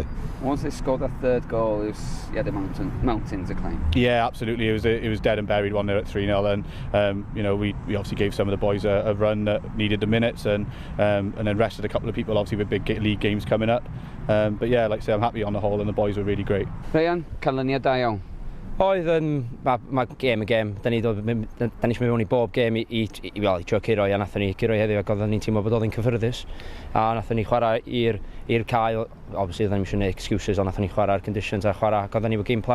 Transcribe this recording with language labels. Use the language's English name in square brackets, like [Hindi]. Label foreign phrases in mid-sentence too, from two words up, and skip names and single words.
[English] Once they scored that third goal, you had a mountain to climb. Yeah, absolutely. It was dead and buried 1-0 at 3-0, and you know, we obviously gave some of the boys a run that needed the minutes, and then rested a couple of people obviously with big league games coming up. But yeah, like I say, I'm happy on the whole, and the boys were really great. [Welsh] Ryan, canlyniad da iawn. Oedd mae gêm y gêm. Da ni eisiau mynd mewn i bob gêm i trio curo, a nathon ni curo heddiw ac oedden ni'n teimlo bod oedd yn cyffyrddus. A nathon ni chwarae i'r cael, obviously oedden ni eisiau gwneud excuses, ond nathon ni chwarae'r conditions a chwarae ac oedden ni efo [English] game plan.